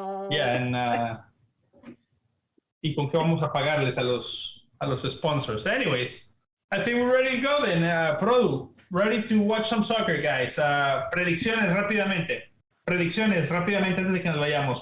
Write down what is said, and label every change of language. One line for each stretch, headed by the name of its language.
English: Yeah, and
Spanish: y con qué vamos a pagarles a los sponsors.
English: Anyways, I think we're ready to go then. Produ, ready to watch some soccer, guys.
Spanish: Predicciones rápidamente antes de que nos vayamos.